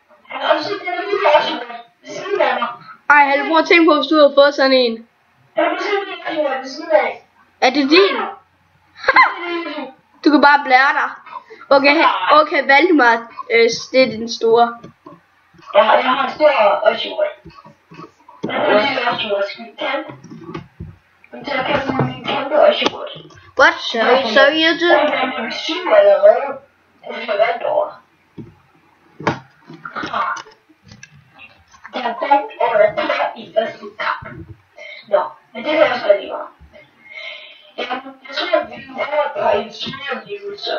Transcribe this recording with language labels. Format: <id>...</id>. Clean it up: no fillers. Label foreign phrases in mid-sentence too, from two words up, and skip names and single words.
<da>Ej, havde du prøvet at tænke på, hvis du havde fået sådan en? Er det din? Du kan bare blære dig. Okay, Valdemar, det er den store. Jeg har en stor Oshawott.</da> <en>What? So you do?</en> <da>Jeg vandt året der i første kamp. Nå, men det er også rigtig meget. Jeg tror, at vi får et par instrumentlivelser.</da>